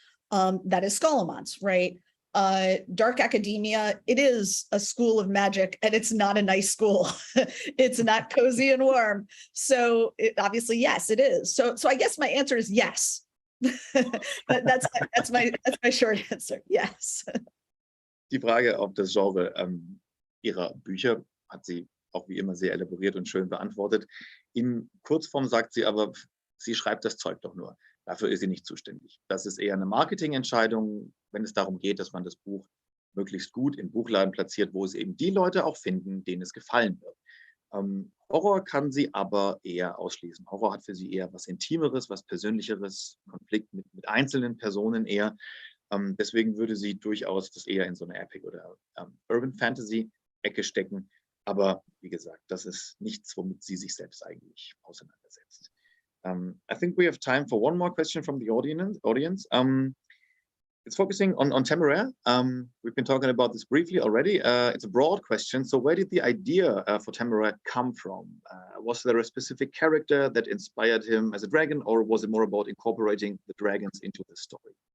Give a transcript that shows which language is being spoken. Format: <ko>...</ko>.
<en>That is Scholomance, right? Dark Academia, it is a school of magic, and it's not a nice school. It's not cozy and warm. So obviously, yes, it is. So I guess my answer is yes. that's my short answer. Yes.</en> <de>Die Frage, ob das Genre ihrer Bücher, hat sie auch wie immer sehr elaboriert und schön beantwortet. In Kurzform sagt sie aber, sie schreibt das Zeug doch nur. Dafür ist sie nicht zuständig. Das ist eher eine Marketingentscheidung, wenn es darum geht, dass man das Buch möglichst gut im Buchladen platziert, wo es eben die Leute auch finden, denen es gefallen wird. Horror kann sie aber eher ausschließen. Horror hat für sie eher was Intimeres, was Persönlicheres, Konflikt mit einzelnen Personen eher. Deswegen würde sie durchaus das eher in so eine Epic oder Urban Fantasy Ecke stecken. Aber wie gesagt, das ist nichts, womit sie sich selbst eigentlich auseinandersetzt.</de> <en>I think we have time for one more question from the audience. It's focusing on Temeraire. We've been talking about this briefly already. It's a broad question. So where did the idea for Temeraire come from? Was there a specific character that inspired him as a dragon, or was it more about incorporating the dragons into the story?</en>